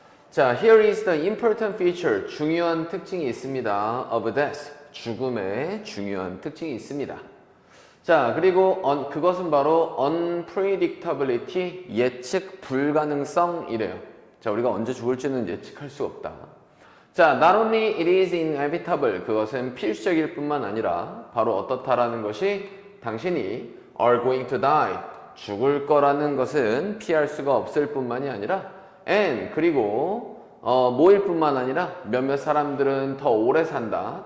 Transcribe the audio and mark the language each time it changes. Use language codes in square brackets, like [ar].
[en] 자, here is the important feature. [ko] 중요한 특징이 있습니다. [en] of death. [ko] 죽음의 중요한 특징이 있습니다. 자, 그리고 그것은 바로 unpredictability. 예측 불가능성이래요. 자, 우리가 언제 죽을지는 예측할 수 없다. [en] 자, not only it is inevitable. [ko] 그것은 필수적일 뿐만 아니라 바로 어떻다라는 것이 당신이 [en] are going to die. [ko] 죽을 거라는 것은 피할 수가 없을 뿐만이 아니라 and 그리고 뭐일 뿐만 아니라 몇몇 사람들은 더 오래 산다.